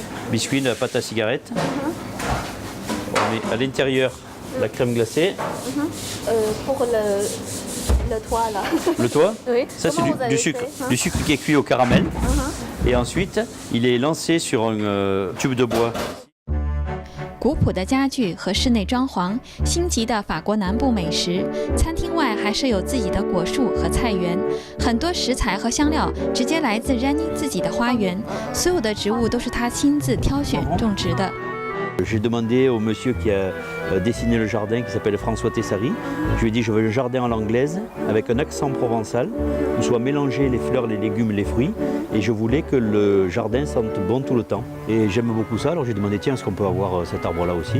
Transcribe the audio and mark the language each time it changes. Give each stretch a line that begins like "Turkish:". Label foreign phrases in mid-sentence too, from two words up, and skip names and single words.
French: Biscuit, de la pâte à cigarette. On met à l'intérieur la crème glacée. Pour le toit là. Le toit, Oui. ça c'est du sucre. Du sucre qui est cuit au caramel. Et ensuite, il est lancé sur un tube de bois.
Chinese: 古朴的家具和室内装潢，星级的法国南部美食。餐厅外还设有自己的果树和菜园，很多食材和香料直接来自 René 自己的花园，所有的植物都是他亲自挑选种植的。
French: J'ai demandé au monsieur qui a dessiné le jardin, qui s'appelle François Tessari, je lui ai dit je veux un jardin à l'anglaise avec un accent provençal, où soient mélangés les fleurs, les légumes, les fruits, et je voulais que le jardin sente bon tout le temps. Et j'aime beaucoup ça, alors j'ai demandé tiens, est-ce qu'on peut avoir cet arbre-là aussi?